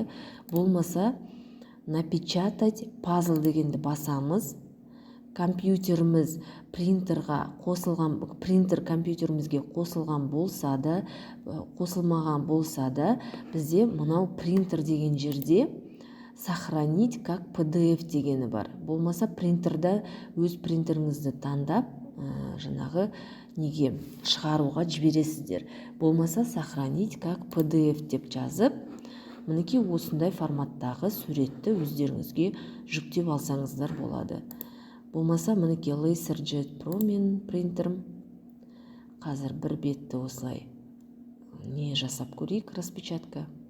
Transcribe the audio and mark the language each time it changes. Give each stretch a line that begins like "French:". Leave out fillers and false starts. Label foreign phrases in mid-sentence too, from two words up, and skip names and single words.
Kazakh: Болмаса напечатать пазл дегенді басамыз. Компьютеріміз принтер компьютерімізге қосылған болса да, қосылмаған болса да, бізде мынау принтер деген жерде
Russian: сохранить как PDF
Kazakh: дегені бар. Болмаса принтерда өз принтеріңізді таңдап, жаңағы неге шығаруға жібересіздер. Болмаса
Russian: сохранить как PDF
Kazakh: деп жазып, мінеки осындай форматтағы суретті өздеріңізге жүктеп алсаңыздар болады. Болмаса мінеки LaserJet Pro мен принтерім. Қазір бір бетті осылай не жасап көрейік, распечатка.